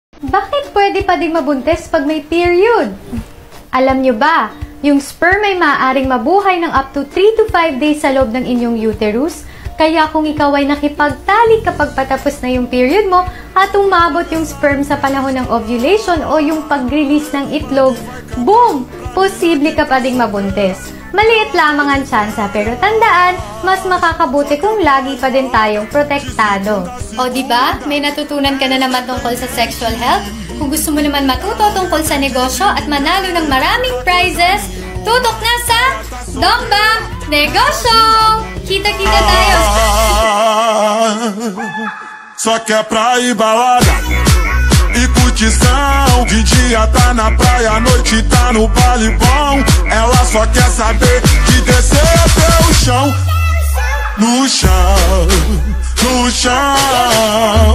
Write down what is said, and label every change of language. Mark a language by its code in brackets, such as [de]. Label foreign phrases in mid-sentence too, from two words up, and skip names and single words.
[tl] Bakit pwede pa ding mabuntis pag may period? Alam nyo ba, yung sperm ay maaaring mabuhay ng [en] up to 3 to 5 days [tl] sa loob ng inyong uterus. Kaya kung ikaw ay nakipagtalik kapag patapos na yung period mo at umabot yung sperm sa panahon ng ovulation o yung pag-release ng itlog, boom! Posible ka pa ding mabuntis. Maliit lamang ang tsansa pero tandaan, mas makakabuti kung lagi pa din tayong protektado. O diba, may natutunan ka na naman tungkol sa [en] sexual health? [tl] Kung gusto mo naman matuto tungkol sa negosyo at manalo ng maraming prizes, tutok na sa Dongba Negosyo! Kita-kita tayo! [pt] Só quer pra ir balada e curtição. De dia tá na praia, à noite tá no baile bom. Ela só quer saber de descer até o chão. No chão, no chão.